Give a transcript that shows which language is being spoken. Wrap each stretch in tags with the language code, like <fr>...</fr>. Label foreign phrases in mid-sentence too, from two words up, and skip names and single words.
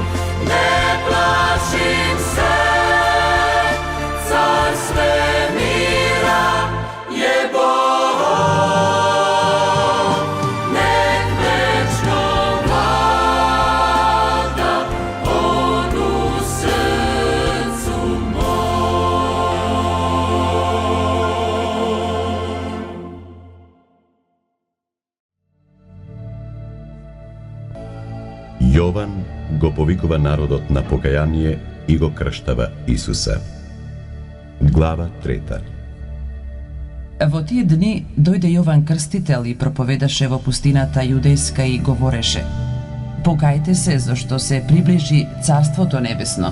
<sr>Ne plašim se, car svemira je Bog, nek večno vlada on u srcu mom.</sr> <mk>Јован го повикува народот на покаяние и го крштава Исуса. Глава 3. Во тие дни дојде Јован Крстител и проповедаше во пустината јудејска и говореше: Покајте се, зашто се приближи Царството Небесно.</mk>